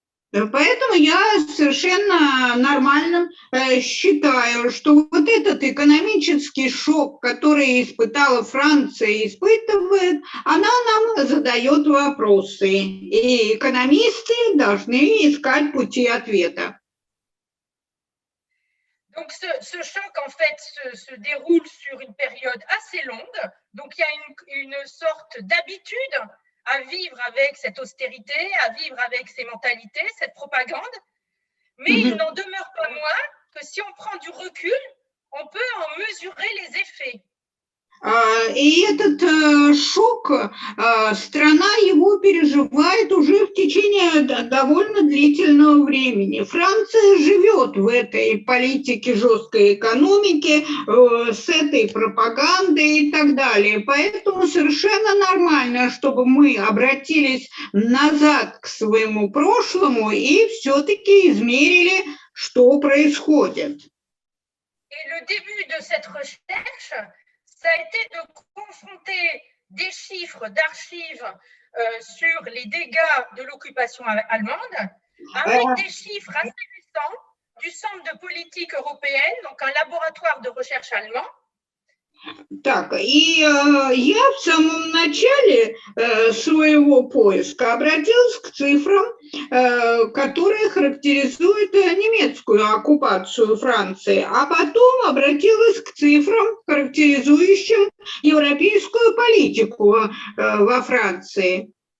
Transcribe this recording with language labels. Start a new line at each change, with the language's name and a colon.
Russian: Поэтому я совершенно нормально считаю, что вот этот экономический шок, который испытала Франция и испытывает, она нам задает вопросы. И экономисты должны искать пути ответа.
French: Donc, ce choc, en fait, se déroule sur une période assez longue. Donc, il y a une sorte d'habitude à vivre avec cette austérité, à vivre avec ces mentalités, cette propagande. Mais il n'en demeure pas moins que si on prend du recul, on peut en mesurer les effets.
Russian: И этот шок, страна его переживает уже в течение довольно длительного времени. Франция живет в этой политике жесткой экономики, с этой пропагандой и так далее. Поэтому совершенно нормально, чтобы мы обратились назад к своему прошлому и все-таки измерили, что происходит.
French: Et le début de cette recherche, ça a été de confronter des chiffres d'archives sur les dégâts de l'occupation allemande avec des chiffres assez récents du Centre de politique européenne, donc un laboratoire de recherche allemand.
Russian: Так, и я в самом начале своего поиска обратилась к цифрам, которые характеризуют немецкую оккупацию Франции, а потом обратилась к цифрам, характеризующим европейскую политику во Франции.